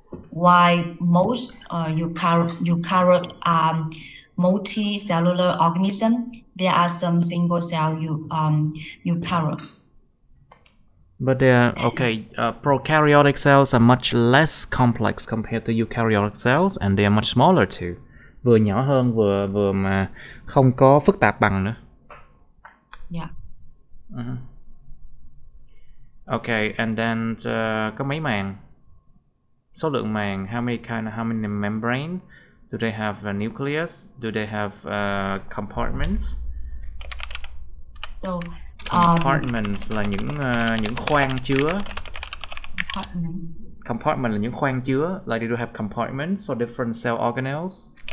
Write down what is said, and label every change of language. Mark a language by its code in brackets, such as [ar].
[en] While most eukaryote are multicellular organisms, there are some single cell eukaryote. But prokaryotic cells are much less complex compared to eukaryotic cells, and they are much smaller too. [vi] Vừa nhỏ hơn, vừa mà không có phức tạp bằng nữa. [en] Yeah. Okay, and then [vi] có mấy màng? Số lượng màng, [en] how many membrane? Do they have a nucleus? Do they have compartments? So [vi] compartments là những khoang chứa. Compartment là những khoang chứa. [en] Like, do you have compartments for different cell organelles?